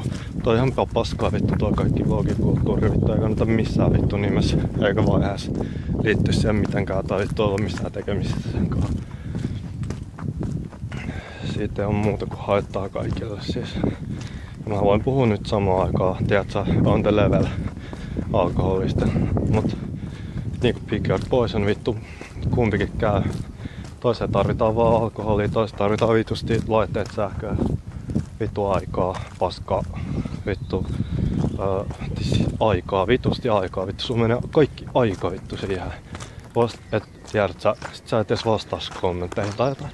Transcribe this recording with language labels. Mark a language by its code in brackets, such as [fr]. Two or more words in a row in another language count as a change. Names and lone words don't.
[fi] Toi ihan paskaa vittu toi kaikki vlogikulttuuri vittu. Ei kannata missään vittu nimessä. Eikä vaan edes liitty siihen mitenkään tai vittu olla missään tekemisissä sen kanssa. Siitä ei oo muuta kuin haittaa kaikille siis. Mä voin puhua nyt samaan aikaan. Tiedätkö, [en] on the level [fi] alkoholista. Mut niinku [en] pick your poison [fi] vittu. Kumpikin käy. Toiseen tarvitaan vaan alkoholia, toiseen tarvitaan vitusti laitteet sähköä. Vittu aikaa, paskaa, vittu aikaa, vitusti aikaa. Vittu sun menee kaikki aika vittu siihen. Et tiedät sä et edes vastaa kommentteihin tai jotain.